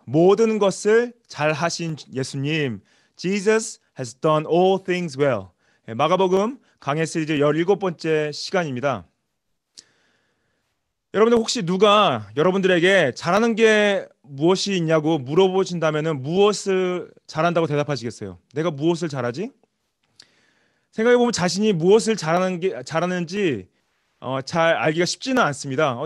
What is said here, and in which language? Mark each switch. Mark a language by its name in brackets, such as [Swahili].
[Korean] 모든 것을 잘 하신 예수님. [English] Jesus has done all things well. [Korean] 마가복음 강해 시리즈 17번째 시간입니다. 여러분들 혹시 누가 여러분들에게 잘하는 게 무엇이 있냐고 물어보신다면 무엇을 잘한다고 대답하시겠어요? 내가 무엇을 잘하지? 생각해보면 자신이 무엇을 잘하는지 잘 알기가 쉽지는 않습니다.